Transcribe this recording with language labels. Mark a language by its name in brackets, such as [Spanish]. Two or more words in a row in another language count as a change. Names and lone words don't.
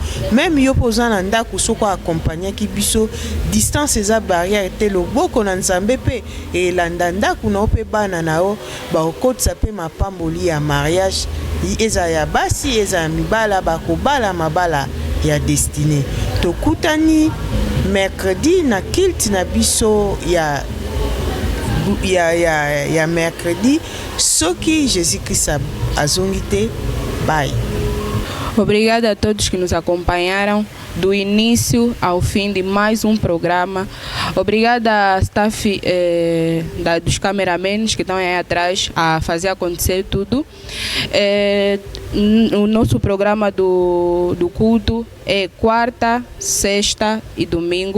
[Lingala] Même yo poza na ndako soko accompagnaki biso distance eza barrière te loboko na Nzambe pe elanda ndako na yo mpe bana na yo bakokotisa mpe mapamboli ya mariage eza ya basi eza ya mibala bakobala mabala ya destiné. Tokutani mercredi na kilt na biso ya mercredi soki Jésus-Christ azongi te. Bye. [Portuguese] Obrigada a todos que nos acompanharam. do início ao fim de mais um programa. Obrigada, staff dos cameramans que estão aí atrás a fazer acontecer tudo. O nosso programa do culto é quarta, sexta e domingo.